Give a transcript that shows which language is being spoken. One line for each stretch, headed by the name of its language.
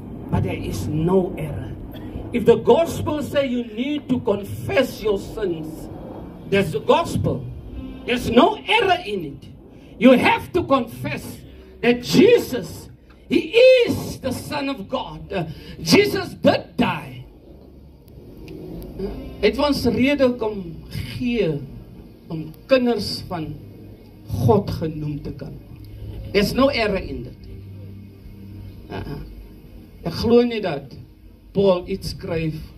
English: But there is no error. If the gospel say you need to confess your sins, that's the gospel. There's no error in it. You have to confess that Jesus, He is the Son of God. Jesus did die.
Afrikaans: Het ons rede kom gee om kinders van God genoem te kan.
English: There's no error in that.
Afrikaans: Ek glo nie dat Paul iets skryf.